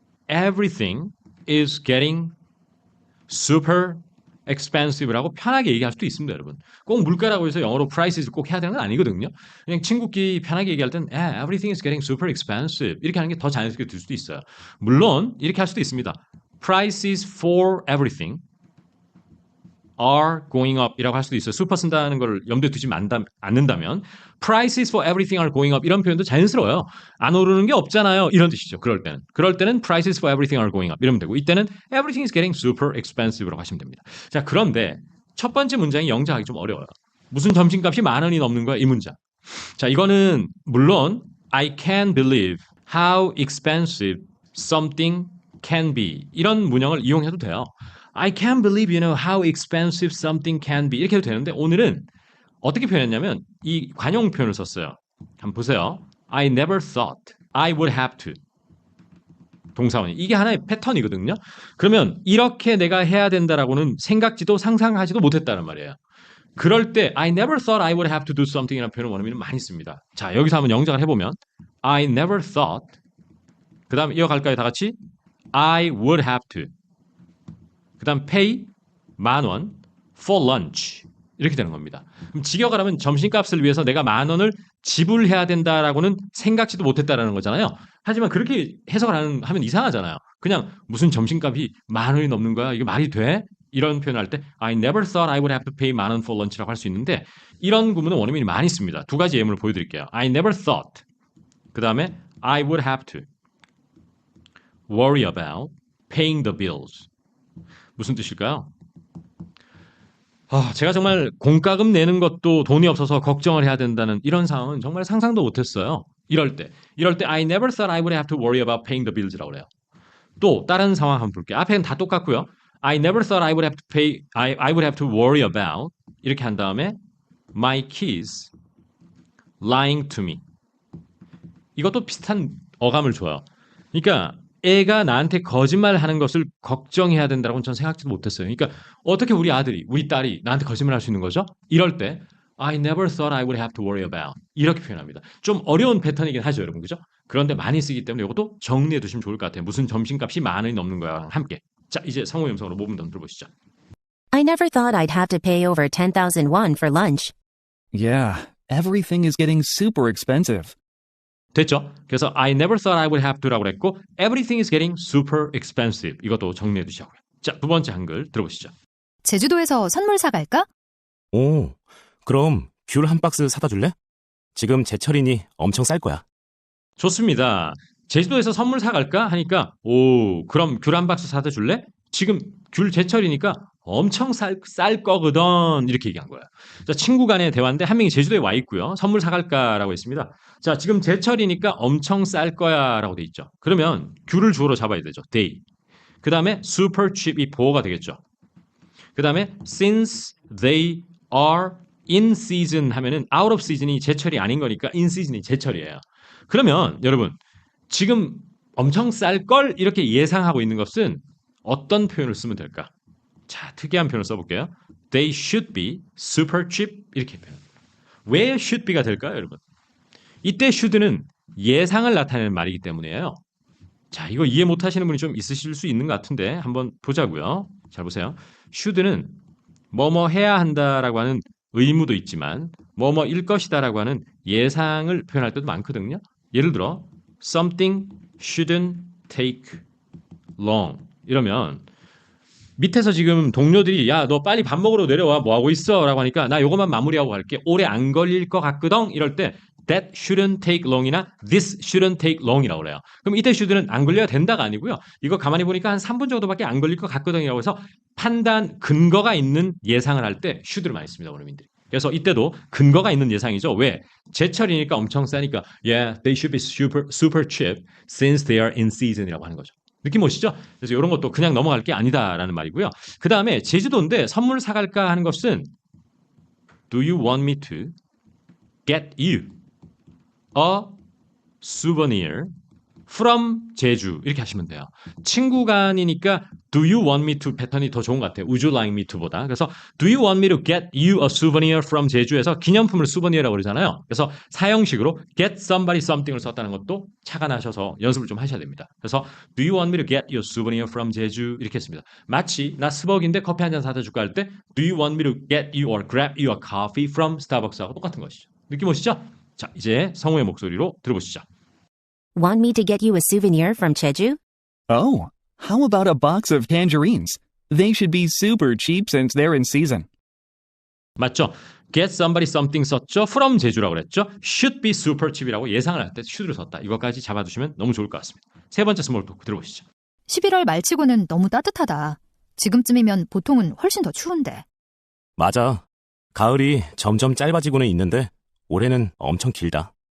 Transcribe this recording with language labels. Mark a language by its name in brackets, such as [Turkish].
[English] Everything is getting super expensive [Korean] 라고 편하게 얘기할 수도 있습니다, 여러분. 꼭 물가라고 해서 영어로 prices 꼭 해야 되는 건 아니거든요. 그냥 친구끼리 편하게 얘기할 땐 [English] everything is getting super expensive [Korean] 이렇게 하는 게 더 자연스럽게 들 수도 있어요. 물론 이렇게 할 수도 있습니다. [English] Prices for everything are going up [Korean] 이라고 할 수도 있어요. 슈퍼 쓴다는 걸 염두에 두지 않는다면 [English] prices for everything are going up [Korean] 이런 표현도 자연스러워요. 안 오르는 게 없잖아요. 이런 뜻이죠. 그럴 때는 [English] prices for everything are going up [Korean] 이러면 되고 이때는 [English] everything is getting super expensive [Korean] 라고 하시면 됩니다. 자, 그런데 첫 번째 문장이 영작하기 좀 어려워요. 무슨 점심값이 10,000원이 넘는 거야? 이 문장. 자, 이거는 물론 [English] I can't believe how expensive something can be [Korean] 이런 문형을 이용해도 돼요. [English] I can't believe, how expensive something can be. [Korean] 이렇게 해도 되는데 오늘은 어떻게 표현했냐면 이 관용 표현을 썼어요. 한번 보세요. [English] I never thought I would have to. [Korean] 동사원이. 이게 하나의 패턴이거든요. 그러면 이렇게 내가 해야 된다라고는 생각지도 상상하지도 못했다는 말이에요. 그럴 때 [English] I never thought I would have to do something [Korean] 이라는 표현을 원어민은 많이 씁니다. 자, 여기서 한번 영작을 해보면 [English] I never thought [Korean] 그 다음 이어갈까요? 다 같이? [English] I would have to [Korean] 그 다음 [English] pay 10,000원 for lunch [Korean] 이렇게 되는 겁니다. 그럼 직역하라면 점심값을 위해서 내가 10,000원을 지불해야 된다라고는 생각지도 못했다라는 거잖아요. 하지만 그렇게 해석을 하면 이상하잖아요. 그냥 무슨 점심값이 10,000원이 넘는 거야? 이게 말이 돼? 이런 표현을 할 때 [English] I never thought I would have to pay 10,000원 for lunch [Korean] 라고 할 수 있는데 이런 구문은 원어민이 많이 씁니다. 두 가지 예문을 보여드릴게요. [English] I never thought [Korean] 그 다음에 [English] I would have to worry about paying the bills [Korean] 무슨 뜻일까요? 제가 정말 공과금 내는 것도 돈이 없어서 걱정을 해야 된다는 이런 상황은 정말 상상도 못했어요. 이럴 때 [English] I never thought I would have to worry about paying the bills [Korean] 라고 그래요. 또 다른 상황 한번 볼게요. 앞에는 다 똑같고요. [English] I never thought I would have to pay, I would have to worry about [Korean] 이렇게 한 다음에 [English] my kids lying to me. [Korean] 이것도 비슷한 어감을 줘요. 그러니까 애가 나한테 거짓말하는 것을 걱정해야 된다고는 전 생각지도 못했어요. 그러니까 어떻게 우리 아들이, 우리 딸이 나한테 거짓말할 수 있는 거죠? 이럴 때 [English] I never thought I would have to worry about [Korean] 이렇게 표현합니다. 좀 어려운 패턴이긴 하죠, 여러분, 그죠? 그런데 많이 쓰기 때문에 이것도 정리해 두시면 좋을 것 같아요. 무슨 점심값이 만 원이 넘는 거야 함께. 자, 이제 성우 음성으로 5분 더 들어보시죠. [English] I never thought I'd have to pay over 10,000 won for lunch. Yeah, everything is getting super expensive. [Korean] 됐죠? 그래서 [English] I never thought I would have to [Korean] 라고 했고 [English] everything is getting super expensive. [Korean] 이것도 정리해 두시고요. 자, 두 번째 한글 들어보시죠. 제주도에서 선물 사갈까? 오, 그럼 귤 한 박스 사다 줄래? 지금 제철이니 엄청 쌀 거야. 좋습니다. 제주도에서 선물 사갈까? 하니까 오, 그럼 귤 한 박스 사다 줄래? 지금 귤 제철이니까 엄청 쌀 거거든 이렇게 얘기한 거예요. 자, 친구 간의 대화인데 한 명이 제주도에 와 있고요. 선물 사갈까라고 했습니다. 자, 지금 제철이니까 엄청 쌀 거야라고 돼 있죠. 그러면 귤을 주어로 잡아야 되죠. [English] they. [Korean] 그 다음에 super cheap이 보어가 되겠죠. 그 다음에 [English] since they are in season [Korean] 하면은 out of season이 제철이 아닌 거니까 in season이 제철이에요. 그러면 여러분 지금 엄청 쌀 걸 이렇게 예상하고 있는 것은 어떤 표현을 쓰면 될까? 자, 특이한 표현을 써볼게요. [English] They should be super cheap [Korean] 이렇게 표현. 왜 should be가 될까요, 여러분? 이때 should는 예상을 나타내는 말이기 때문이에요. 자, 이거 이해 못하시는 분이 좀 있으실 수 있는 것 같은데 한번 보자고요. 잘 보세요. should는 뭐뭐 해야 한다라고 하는 의무도 있지만 뭐뭐일 것이다라고 하는 예상을 표현할 때도 많거든요. 예를 들어 [English] something shouldn't take long [Korean] 이러면 밑에서 지금 동료들이 야, 너 빨리 밥 먹으러 내려와. 뭐 하고 있어? 라고 하니까 나 요것만 마무리하고 갈게. 오래 안 걸릴 것 같거든. 이럴 때 [English] that shouldn't take long [Korean] 이나 [English] this shouldn't take long [Korean] 이라고 그래요. 그럼 이때 should는 안 걸려야 된다가 아니고요. 이거 가만히 보니까 한 3분 정도밖에 안 걸릴 것 같거든이라고 해서 판단 근거가 있는 예상을 할 때 should를 많이 씁니다, 원어민들이. 그래서 이때도 근거가 있는 예상이죠. 왜? 제철이니까 엄청 싸니까 [English] yeah, they should be super cheap since they are in season [Korean] 이라고 하는 거죠. 느낌 오시죠? 그래서 이런 것도 그냥 넘어갈 게 아니다라는 말이고요. 그 다음에 제주도인데 선물 사갈까 하는 것은 [English] Do you want me to get you a souvenir from 제주 [Korean] 이렇게 하시면 돼요. 친구 간이니까 Do you want me to 패턴이 더 좋은 것 같아요. [English] Would you like me to보다. 그래서 Do you want me to get you a souvenir from 제주에서 [Korean] 기념품을 souvenir이라고 그러잖아요. 그래서 사형식으로 get somebody something을 썼다는 것도 차가 나셔서 연습을 좀 하셔야 됩니다. [English] 그래서 Do you want me to get you a souvenir from 제주 [Korean] 이렇게 했습니다. 마치 나 스벅인데 커피 한 잔 사다 줄까 할 때 [English] Do you want me to get you or grab you a coffee from Starbucks [Korean] 하고 똑같은 것이죠. 느낌 오시죠? 자, 이제 성우의 목소리로 들어보시죠. [English] Want me to get you a souvenir from Jeju? Oh, how about a box of tangerines? They should be super cheap since they're in season. [Korean] 맞죠? Get somebody something 썼죠? From 제주라고 그랬죠? [English] Should be super cheap [Korean] 이라고 예상을 할 때 should를 썼다. 이것까지 잡아두시면 너무 좋을 것 같습니다. 세 번째 스몰 토크 들어보시죠. 11월 말치고는 너무 따뜻하다. 지금쯤이면 보통은 훨씬 더 추운데. 맞아. 가을이 점점 짧아지고는 있는데 올해는 엄청 길다.